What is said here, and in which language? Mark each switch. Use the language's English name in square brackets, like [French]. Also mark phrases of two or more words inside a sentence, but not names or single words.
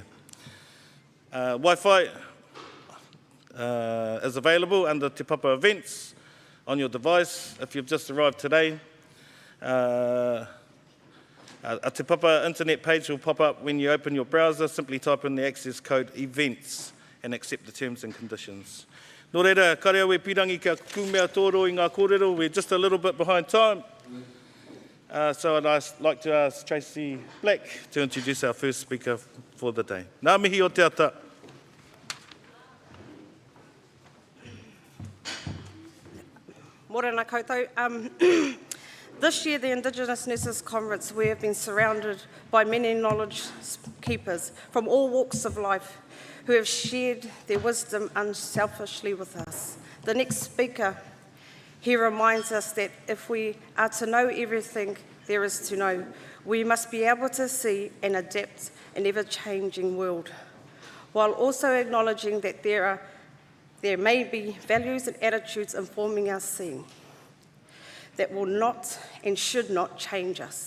[English] Wi-Fi is available under Te Papa events on your device if you've just arrived today. A Te Papa internet page will pop up when you open your browser. Simply type in the access code events and accept the terms and conditions. [Māori] Nō reira, karea we pirangi kia kumea tōro i ngā kōrero. [English] We're just a little bit behind time. So I'd like to ask Tracy Black to introduce our first speaker for the day. [Māori] Ngā mihi o te ata. Morena koutou. [English] This year, the Indigenous Nurses Conference, we have been surrounded by many knowledge keepers from all walks of life who have shared their wisdom unselfishly with us. The next speaker, he reminds us that if we are to know everything there is to know, we must be able to see and adapt an ever-changing world, while also acknowledging that there may be values and attitudes informing our seeing that will not and should not change us.